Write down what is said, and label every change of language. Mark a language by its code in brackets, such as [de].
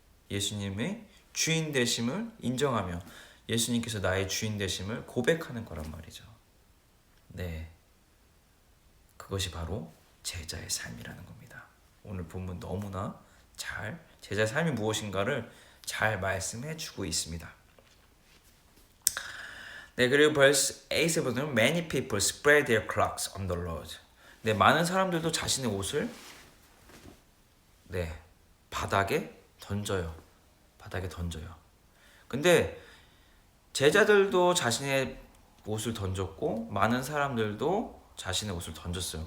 [ko] 예수님의 주인 되심을 인정하며 예수님께서 나의 주인 되심을 고백하는 거란 말이죠. 네, 그것이 바로 제자의 삶이라는 겁니다. 오늘 본문 너무나 잘 제자의 삶이 무엇인가를 잘 말씀해 주고 있습니다. 네, 그리고 [en] verse 8에 보면 many people spread their cloaks on the road. [ko] 네, 많은 사람들도 자신의 옷을 바닥에 던져요. 근데 제자들도 자신의 옷을 던졌고 많은 사람들도 자신의 옷을 던졌어요.